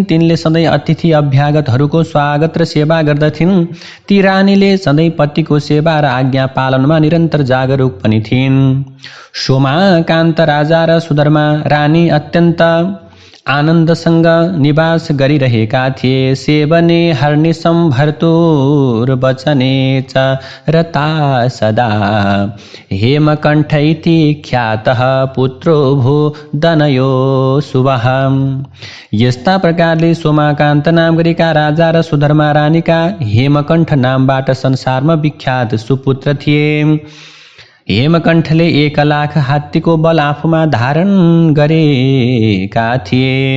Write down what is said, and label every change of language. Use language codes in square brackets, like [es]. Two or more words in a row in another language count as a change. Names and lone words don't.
[ne] तिनले सधैँ अतिथि अभ्यागतहरूको स्वागत र सेवा गर्दथिन्। ती रानीले सधैँ पतिको सेवा र आज्ञा पालनमा निरन्तर जागरुक पनि थिइन्। सोमाकान्त राजा र सुधर्मा रानी अत्यन्त आनन्दसँग निवास गरिरहेका थिए। [sa] सेवने हर्निशं भर्तुर्वचने च रता सदा, हेमकण्ठ इति ख्यातः पुत्रो भू दनयो शुभः। [ne] यस्ता प्रकारले सोमाकान्त नाम गरेका राजा र सुधर्मा रानीका हेमकण्ठ नामबाट संसारमा विख्यात सुपुत्र थिए। हेमकण्ठले 1 लाख हात्तीको बल आफूमा धारण गरेका थिए।